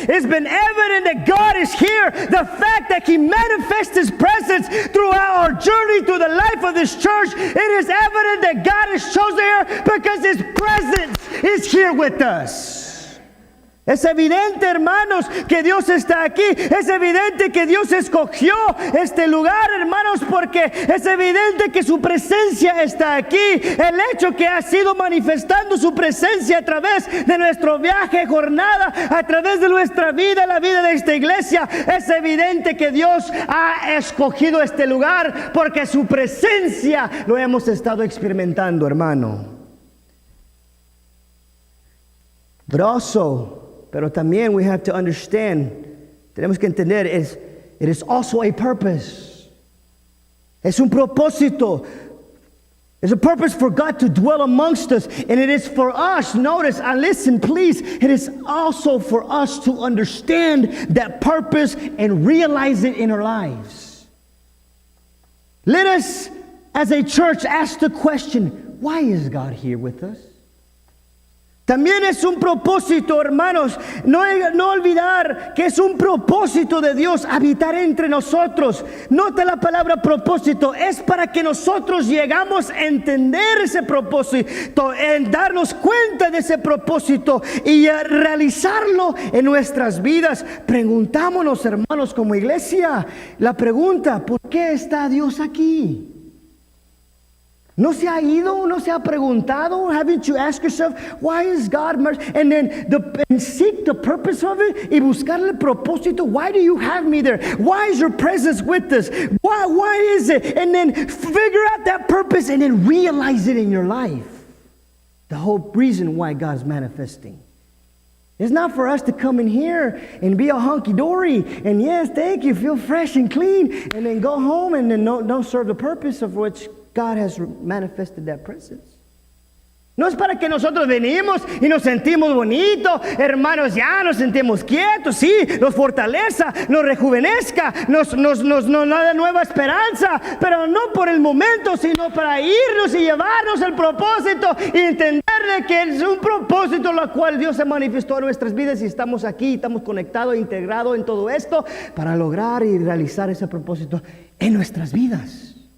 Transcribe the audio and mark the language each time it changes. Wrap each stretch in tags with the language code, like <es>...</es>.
<en>It's been evident that God is here. The fact that He manifests His presence throughout our journey through the life of this church, it is evident that God is chosen here because His presence is here with us.</en> <es>Es evidente, hermanos, que Dios está aquí. Es evidente que Dios escogió este lugar, hermanos, porque es evidente que su presencia está aquí. El hecho que ha sido manifestando su presencia a través de nuestro viaje, jornada, a través de nuestra vida, la vida de esta iglesia, es evidente que Dios ha escogido este lugar porque su presencia lo hemos estado experimentando, hermano.</es> <en>But also,</en> <es>pero también</es> <en>we have to understand,</en> <es>tenemos que entender,</es> <en>it is also a purpose.</en> <es>Es un propósito.</es> <en>It's a purpose for God to dwell amongst us, and it is for us, notice, and listen please, it is also for us to understand that purpose and realize it in our lives. Let us, as a church, ask the question, why is God here with us?</en> <es>También es un propósito, hermanos, no olvidar que es un propósito de Dios habitar entre nosotros. Nota la palabra propósito, es para que nosotros llegamos a entender ese propósito, en darnos cuenta de ese propósito y a realizarlo en nuestras vidas. Preguntámonos, hermanos, como iglesia, la pregunta, ¿por qué está Dios aquí? ¿No se ha ido? ¿No se ha preguntado?</es> <en>Haven't you asked yourself, why is God mercy? And then and seek the purpose of it</en> <es>y buscarle el propósito.</es> <en>Why do you have me there? Why is your presence with us? Why is it? And then figure out that purpose and then realize it in your life. The whole reason why God's manifesting. It's not for us to come in here and be a hunky-dory and yes, thank you, feel fresh and clean, and then go home and then don't serve the purpose of which God has manifested that presence.</en> <es>No es para que nosotros venimos y nos sentimos bonitos, hermanos, ya nos sentimos quietos, sí, nos fortaleza, nos rejuvenezca, nos da nueva esperanza, pero no por el momento, sino para irnos y llevarnos el propósito y entender de que es un propósito lo cual Dios se manifestó en nuestras vidas y estamos aquí, estamos conectados, integrados en todo esto para lograr y realizar ese propósito en nuestras vidas.</es>